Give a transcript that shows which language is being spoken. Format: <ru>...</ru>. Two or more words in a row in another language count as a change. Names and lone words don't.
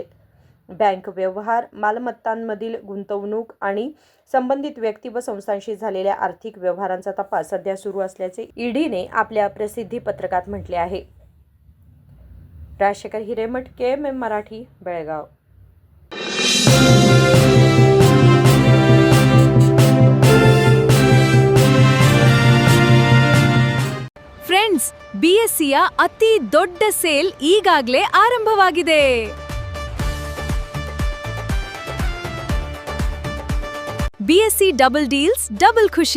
<mr>बँक व्यवहार, मालमत्तांमधील गुंतवणूक आणि संबंधित व्यक्ती व संस्थांशी झालेल्या आर्थिक व्यवहारांचा तपास सध्या सुरू असल्याचे ईडीने आपल्या प्रसिद्धी पत्रकात म्हटले आहे। राजशेखर हिरेमठ, KMM मराठी, बेळगाव।</mr> <kn>ಫ್ರೆಂಡ್ಸ್, BSCಯ ಅತಿ ದೊಡ್ಡ ಸೇಲ್ ಈಗಾಗಲೇ ಆರಂಭವಾಗಿದೆ।</kn> <en>BSC double deals double ಖುಷಿ।</en>